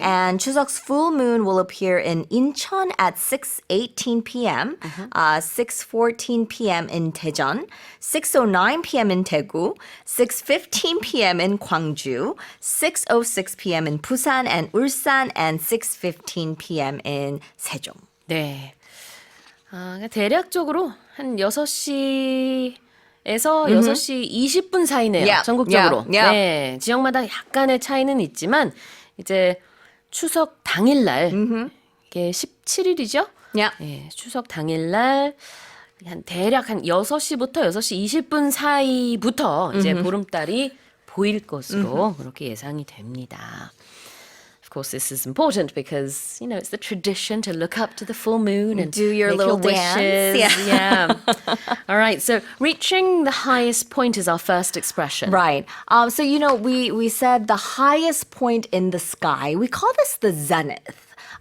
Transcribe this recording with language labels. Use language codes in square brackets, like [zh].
[en] And Chuseok's full moon will appear in Incheon at 6:18 p.m., 6:14 p.m. in Daejeon, 6:09 p.m. in Daegu, 6:15 p.m. in Gwangju, 6:06 p.m. in Busan and Ulsan, and 6:15 p.m. in Sejong. [ko] 네. 대략적으로 한 6시에서 6시 20분 사이네요. [en] Yeah, [ko] 전국적으로. [en] yeah, yeah. [ko] 네. 지역마다 약간의 차이는 있지만 이제 추석 당일날 이게 17일이죠? [en] Yeah. [ko] 네, 추석 당일날 대략 한 6시부터 6시 20분 사이부터 이제 보름달이 보일 것으로 그렇게 예상이 됩니다. [en] Of course, this is important because, it's the tradition to look up to the full moon and Do your make little your dance. wishes. Yeah. All right. So reaching the highest point is our first expression. Right. So, we said the highest point in the sky. We call this the zenith.